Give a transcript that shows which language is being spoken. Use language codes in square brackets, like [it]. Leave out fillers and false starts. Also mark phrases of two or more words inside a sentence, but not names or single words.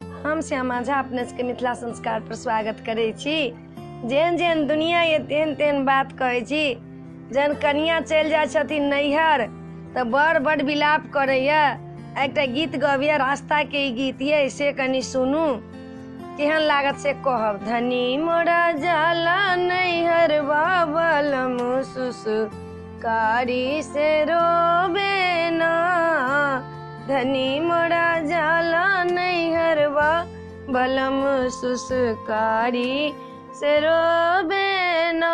[mai] हम श्यामा झा अपने के मिथिला संस्कार पर स्वागत करे छी। जेहन जेहन दुनिया ये तेहन तेहन बात कहे छी। जहन कनिया चल जाय छथिन नैहर त बड़ बड़ विलाप करैया। एकटा गीत गबिया रास्ता के गीत ये से कनी सुनू केहन लागत से कहब। धनी मोरा जाला नैहर बाबलम सुसकारी से रोबे ना। धनी मोरा जाला नैहर बाबलम सुसकारी से रोबे ना।